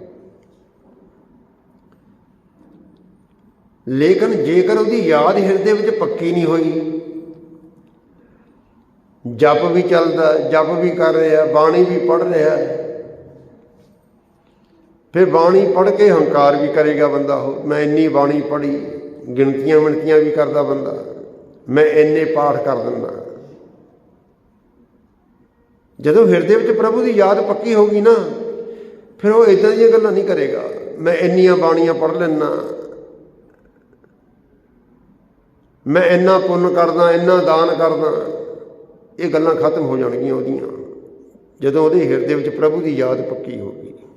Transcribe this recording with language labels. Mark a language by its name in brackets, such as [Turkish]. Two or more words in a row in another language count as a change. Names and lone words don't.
[Punjabi] ਲੇਕਿਨ ਜੇਕਰ ਉਹਦੀ ਯਾਦ ਹਿਰਦੇ ਵਿਚ ਪੱਕੀ ਨਹੀਂ ਹੋਈ, ਜਪ ਭੀ ਚੱਲਦਾ, ਜਪ ਭੀ ਕਰ ਰਿਹਾ, ਬਾਣੀ ਭੀ ਪੜ੍ਹ ਰਿਹਾ, ਫਿਰ ਬਾਣੀ ਪੜ੍ਹ ਕੇ ਹੰਕਾਰ ਭੀ ਕਰੇਗਾ ਬੰਦਾ। ਹੋ ਮੈਂ ਇੰਨੀ ਬਾਣੀ ਪੜ੍ਹੀ, ਗਿਣਤੀਆਂ ਮਿਣਤੀਆਂ ਭੀ ਕਰਦਾ ਬੰਦਾ, ਮੈਂ ਇੰਨੇ ਪਾਠ ਕਰ ਦਿੰਦਾ। ਜਦੋਂ ਹਿਰਦੇ ਵਿਚ ਪ੍ਰਭੂ ਕੀ ਯਾਦ ਪੱਕੀ ਹੋਗੀ ਨਾ, ਫਿਰ ਉਹ ਇੱਦਾਂ ਦੀਆਂ ਗੱਲਾਂ ਨਹੀਂ ਕਰੇਗਾ। ਮੈਂ ਇੰਨੀਆਂ ਬਾਣੀਆਂ ਪੜ੍ਹ ਲੈਂਦਾ, ਮੈਂ ਇੰਨਾ ਪੁੰਨ ਕਰਦਾ, ਇੰਨਾ ਦਾਨ ਕਰਦਾ, ਇਹ ਗੱਲਾਂ ਖਤਮ ਹੋ ਜਾਣਗੀਆਂ ਉਹਦੀਆਂ ਜਦੋਂ ਉਹਦੇ ਹਿਰਦੇ ਵਿੱਚ ਪ੍ਰਭੂ ਦੀ ਯਾਦ ਪੱਕੀ ਹੋ ਗਈ।